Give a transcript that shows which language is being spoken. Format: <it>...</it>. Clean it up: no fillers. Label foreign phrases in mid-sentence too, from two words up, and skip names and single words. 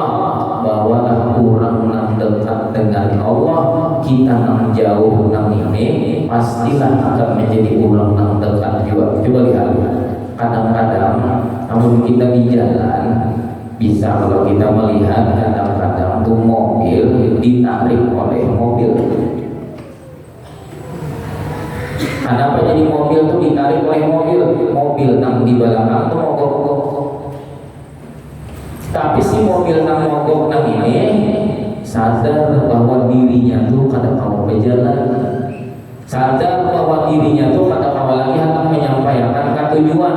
<id>Bawalah orang yang dekat dengan Allah, kita yang jauh yang ini pastilah akan menjadi orang yang dekat juga. Coba lihat, kadang-kadang namun kita di jalan bisa, kalau kita melihat kadang-kadang tuh mobil ditarik oleh mobil. Kenapa jadi mobil tuh ditarik oleh mobil? Mobil nang di belakang tuh mogok. Tapi si mobil nang mogok nang ini sadar bahwa dirinya tuh</id> <bjn>kada kawa</bjn> <id>berjalan, sadar bahwa dirinya tuh</id> <bjn>kada kawa</bjn> <id>lagi hendak menyampaikan ke tujuan.</id>